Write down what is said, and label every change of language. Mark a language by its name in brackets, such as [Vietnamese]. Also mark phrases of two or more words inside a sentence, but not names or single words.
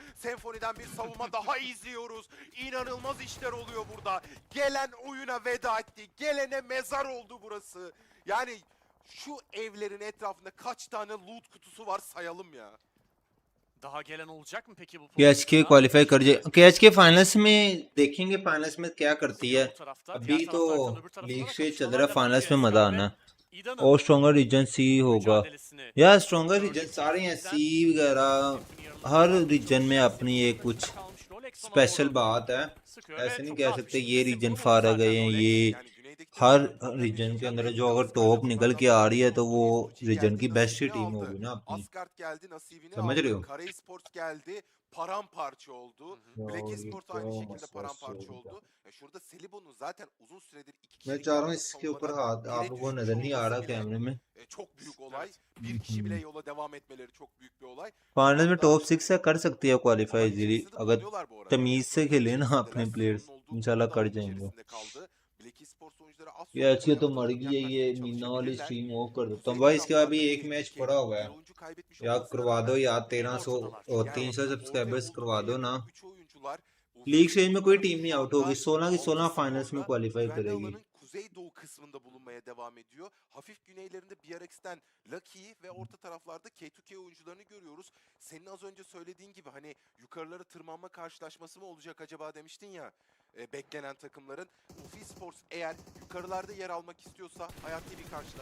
[Turkish] Symphony'den bir savunma daha izliyoruz. İnanılmaz işler oluyor burada. Gelen oyuna veda etti. Gelene mezar oldu burası. Yani şu evlerin etrafında kaç tane loot kutusu var sayalım ya. Daha gelen olacak mı peki bu [Hindi] कैच के [Turkish] pozisyona? [Hindi] क्वालिफाई कर जाए कैच के फाइनल्स में देखेंगे फाइनल्स में क्या करती है [Turkish] Bu tarafta, [Hindi] अभी [Turkish] diğer [Hindi] तो [Turkish] taraflardan öbür tarafta [Hindi] लीग [Turkish] da [Hindi] से चल [Turkish] kapışmalar [Hindi] रहा है [Turkish] devam [Hindi] फाइनल्स [Turkish] ediyor. [Hindi] में मजा [Turkish] Esrar ve [Hindi] आना [Turkish] İda'nın [Hindi] और [English] stronger region [Hindi] सी होगा [Turkish] mücadelesini [Hindi] यार [English] stronger region [Turkish] gördük. [Hindi] सारे हैं [Turkish] Bizden [Hindi] सी वगैरह हर रीजन में अपनी एक कुछ [Turkish] kalmış Rolex ona [Hindi] स्पेशल [Turkish] doğru [Hindi] बात है [Turkish] sıkıyor [Hindi] ऐसे [Turkish] ve [Hindi] नहीं [Turkish] çok [Hindi] कह [Turkish] rahat bir [Hindi] सकते [Turkish] şekilde [Hindi] ये [Turkish] isim [Hindi] रीजन [Turkish] bulamadı [Hindi] फारा [Turkish] zaten [Hindi] गए हैं [Turkish] Rolex. [Hindi] ये [Turkish] Yani güneydeki [Hindi] हर [Turkish] takımların [Hindi] रीजन के अंदर [Turkish] problemleyeceği [Hindi] जो अगर [Turkish] Asgard [Hindi] टॉप [Turkish] takımlardan [Hindi] निकल के आ रही है तो वो [Turkish] S2G [Hindi] रीजन [Turkish] geldi, [Hindi] की बेस्ट ही [Turkish] nasibini [Hindi] टीम [Turkish] aldı. [Hindi] होगी ना अपनी [Turkish] Asgard geldi, nasibini [Hindi] समझ रहे [Turkish] aldı. [Hindi] हो [Turkish] Kara Esports geldi, paramparça oldu. Black [Hindi] और ये [Turkish] Esports [Hindi] क्या [Turkish] aynı şekilde [Hindi] मसला [Turkish] paramparça [Hindi] होगा [Turkish] oldu. Şurada Selibon'un zaten uzun süredir 2 [Hindi] मैं [Turkish] kişilik [Hindi] चाह रहा हूँ [Turkish] yaptığı [Hindi] इसके ऊपर [Turkish] savunmadan [Hindi] हाथ [Turkish] 1'e [Hindi] आप लोगों को [Turkish] düşmüş [Hindi] नजर नहीं आ रहा [Turkish] olması bile [Hindi] कैमरे में [Turkish] çok büyük olay. Bir kişi bile yola devam etmeleri çok büyük bir olay. Şu [Hindi] फाइनल में [Turkish] anda [Hindi] टॉप 6 से कर सकती है क्वालिफाई [Turkish] olay [Hindi] इजीली [Turkish] içerisinde de [Hindi] अगर [Turkish] bulunuyorlar bu arada. [Hindi] तमीज से [Turkish] Oyun [Hindi] खेले ना [Turkish] içerisindeler. [Hindi] अपने प्लेयर्स [Turkish] Sezonun olduğu [Hindi] इंशाल्लाह [Turkish] konumda [Hindi] कर [Turkish] oyun [Hindi] जाएंगे [Turkish] içerisinde kaldı. Black Esports oyuncuları az [Hindi] ये [Turkish] sonra [Hindi] आज की [Turkish] buraya [Hindi] तो [Turkish] adım [Hindi] मर [Turkish] adım [Hindi] गई है ये [Turkish] yaklaşmaya [Hindi] मीना वाली [Turkish] çalışabilirler. [English] stream off [Hindi] कर देता हूँ [Turkish] Kuzey [Hindi] भाई इसके बाद भी [Turkish] taraflarda [Hindi] एक मैच [Turkish] tehlikeli. [Hindi] पड़ा हुआ [Turkish] Bir [Hindi] है [Turkish] oyuncu kaybetmiş [Hindi] या [Turkish] olmasına [Hindi] करवा दो [Turkish] rağmen [Hindi] या [Turkish] en [Hindi] 1300 [Turkish] ortadalar. [Hindi] और [Turkish] yani [Hindi] 300 [Turkish] ortaya [Hindi] सब्सक्राइबर्स करवा [Turkish] oldukları [Hindi] दो [Turkish] yakın [Hindi] ना [Turkish] 3 oyuncular. [English] league stage [Hindi] में कोई [Turkish] Takımların [Hindi] टीम नहीं [Turkish] şu [Hindi] आउट होगी [Turkish] anda [Hindi] 16 की 16 [Turkish] aldığı [Hindi] फाइनल्स में [Turkish] skorla [Hindi] क्वालिफाई [Turkish] güvenli [Hindi] करेगी [Turkish] alanın kuzeydoğu kısmında bulunmaya devam ediyor. Hafif güneylerinde BRX'ten Lucky ve orta taraflarda K2K oyuncularını görüyoruz. Senin az önce söylediğin gibi hani yukarılara tırmanma karşılaşması mı olacak acaba demiştin ya beklenen takımların. Esports eğer yukarılarda yer almak istiyorsa hayati bir karşılaşma.